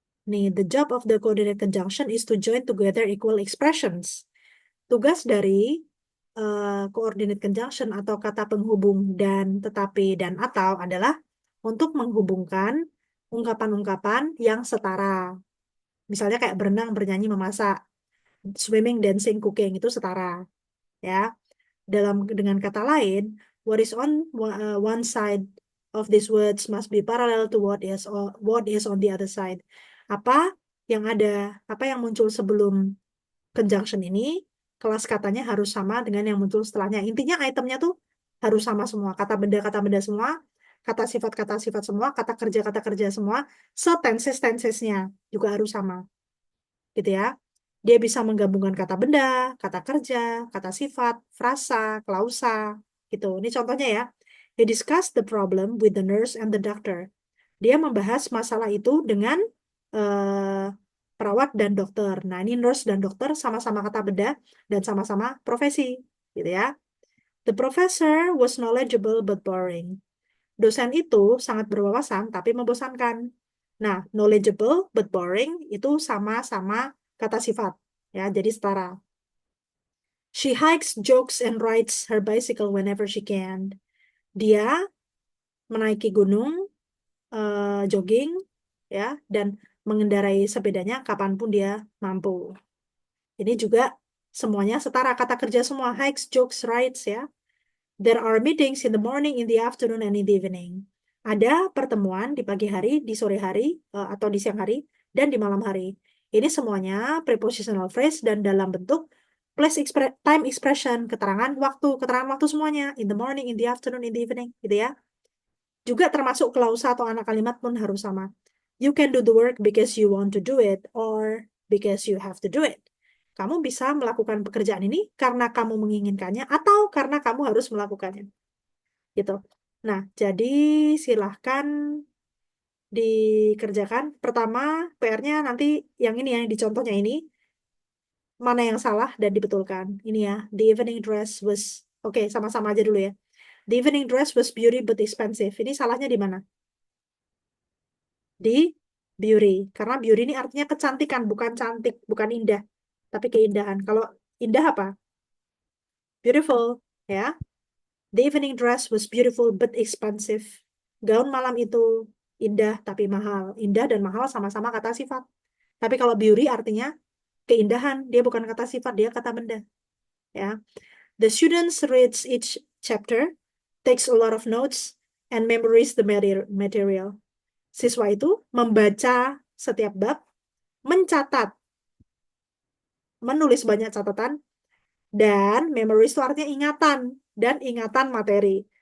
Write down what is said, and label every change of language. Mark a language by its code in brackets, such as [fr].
[en] Nih, the job of the coordinate conjunction is to join together equal expressions. [id] Tugas dari coordinate conjunction atau kata penghubung dan, tetapi, dan, atau adalah untuk menghubungkan ungkapan-ungkapan yang setara. Misalnya kayak berenang, bernyanyi, memasak, [en] swimming, dancing, cooking, [id] itu setara. Ya, dengan kata lain, [en] what is on one side of these words must be parallel to what is on the other side. [id] Apa yang muncul sebelum conjunction ini, kelas katanya harus sama dengan yang muncul setelahnya. Intinya itemnya tuh harus sama semua. Kata benda semua, kata sifat semua, kata kerja semua, tensesnya juga harus sama. Gitu ya. Dia bisa menggabungkan kata benda, kata kerja, kata sifat, frasa, klausa, gitu. Ini contohnya ya. [en] He discussed the problem with the nurse and the doctor. [id] Dia membahas masalah itu dengan perawat dan dokter. Nah, ini nurse dan dokter sama-sama kata benda dan sama-sama profesi, gitu ya. [en] The professor was knowledgeable but boring. [id] Dosen itu sangat berwawasan tapi membosankan. Nah, [en] knowledgeable but boring [id] itu sama-sama kata sifat, ya, jadi setara. [en] She hikes, jogs, and rides her bicycle whenever she can. [id] Dia menaiki gunung, jogging, ya, dan mengendarai sepedanya kapanpun dia mampu. Ini juga semuanya setara, kata kerja semua, [en] hikes, jogs, rides, [id] ya. [en] There are meetings in the morning, in the afternoon, and in the evening. [id] Ada pertemuan di pagi hari, di sore hari, atau di siang hari, dan di malam hari. Ini semuanya prepositional phrase dan dalam bentuk time expression, keterangan waktu semuanya. [en] In the morning, in the afternoon, in the evening, [id] gitu ya. Juga termasuk klausa atau anak kalimat pun harus sama. [en] You can do the work because you want to do it or because you have to do it. [id] Kamu bisa melakukan pekerjaan ini karena kamu menginginkannya atau karena kamu harus melakukannya. Gitu. Nah, jadi silahkan dikerjakan. Pertama, PR-nya nanti yang ini ya, yang di contohnya ini. Mana yang salah dan dibetulkan. Ini ya, [en] the evening dress was... [id] Oke, sama-sama aja dulu ya. [en] The evening dress was beauty but expensive. [id] Ini salahnya di mana? Di beauty. Karena beauty ini artinya kecantikan, bukan cantik, bukan indah. Tapi keindahan. Kalau indah apa? [en] Beautiful, ya. The evening dress was beautiful but expensive. [id] Gaun malam itu Indah tapi mahal. Indah dan mahal sama-sama kata sifat. Tapi kalau beauty artinya keindahan, dia bukan kata sifat, dia kata benda. Ya. [en] The students reads each chapter, takes a lot of notes, and memorize the material. [id] Siswa itu membaca setiap bab, mencatat, menulis banyak catatan, dan memorize itu artinya ingatan, dan ingatan materi.